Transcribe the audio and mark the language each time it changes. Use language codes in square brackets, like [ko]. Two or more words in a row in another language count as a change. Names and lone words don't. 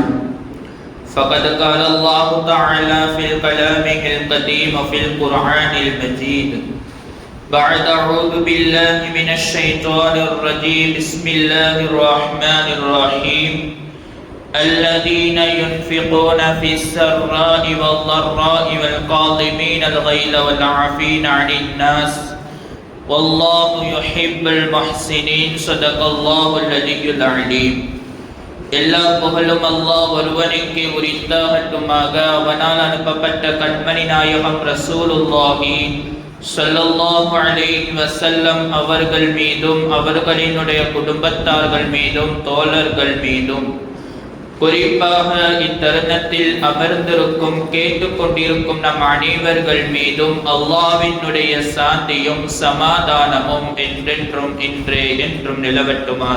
[ar] فقد قال الله تعالى في كلامه القديم وفي القرآن المجيد بعد أعوذ بالله من الشيطان الرجيم بسم الله الرحمن الرحيم. الذين ينفقون في السراء والضراء والكاظمين الغيظ والعافين عن الناس والله يحب المحسنين. صدق الله العلي العليم. [ta] எல்லா புகழும் அல்லாஹ் ஒருவனுக்கே உரித்தாகட்டுமாக. அவனால் அனுப்பப்பட்ட கண்மணி நாயகம் [ar] رسول الله صلى الله عليه وسلم [ta] அவர்கள் மீதும் அவர்களினுடைய குடும்பத்தார்கள் மீதும் தோழர்கள் மீதும் குறிப்பாக இத்தருணத்தில் அமர்ந்திருக்கும் கேட்டுக்கொண்டிருக்கும் நம் அனைவர்கள் மீதும் அல்லாஹ்வினுடைய சாந்தியும் சமாதானமும் என்றென்றும் இன்றே என்றும் நிலவட்டுமாக.